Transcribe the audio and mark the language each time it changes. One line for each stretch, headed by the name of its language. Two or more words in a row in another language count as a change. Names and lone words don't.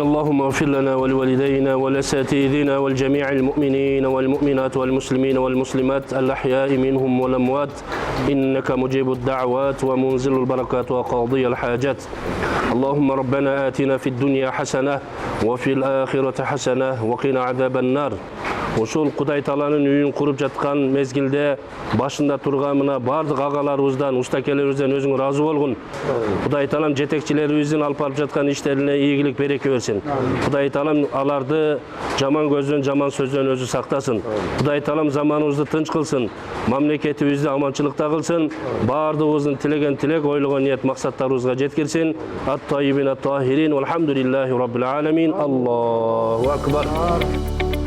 Arabic: اللهم اغفر لنا ولوالدينا ولأساتذتنا والجميع المؤمنين والمؤمنات والمسلمين والمسلمات الأحياء منهم والأموات إنك مجيب الدعوات ومنزل البركات وقاضي الحاجات. اللهم ربنا آتنا في الدنيا حسنة وفي الآخرة حسنة وقنا عذاب النار.
Kyrgyz: Ошол Кудай Тааланын үйүн куруп жаткан мезгилде башында турган мына бардык агаларыбыздан, устакелерибизден өзүң ыраазы болгун. Кудай Таалам жетекчилерибиздин алып барып жаткан иштерине ийгилик, береке берсин. Кудай Таалам аларды жаман көздөн, жаман сөздөн өзү сактасын. Кудай Таалам заманыбызды тынч кылсын, мамлекетибизди аманчылыкта кылсын, бардыгыбыздын тилеген тилек, ойлогон ниет максаттарыбызга жеткирсин.
Arabic: الطيبين الطاهرين، والحمد لله رب العالمين. الله أكبر.